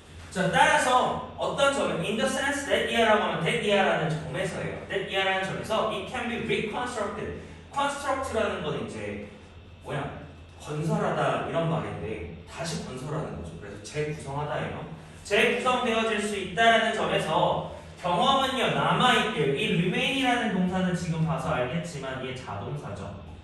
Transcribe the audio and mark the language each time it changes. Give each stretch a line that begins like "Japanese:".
Korean: 자, 따라서 어떤 점은
English: in the sense that
Korean: 이하라고 하면 that 이하라는 점에서예요.
English: that
Korean: 이하라는 점에서
English: it can be reconstructed.
Korean: construct라는 건 이제 뭐야? 건설하다 이런 말인데 다시 건설하는 거죠. 그래서 재구성하다예요. 재구성되어질 수 있다라는 점에서 경험은요 남아있대요. 이 remain이라는 동사는 지금 봐서 알겠지만 이게 자동사죠.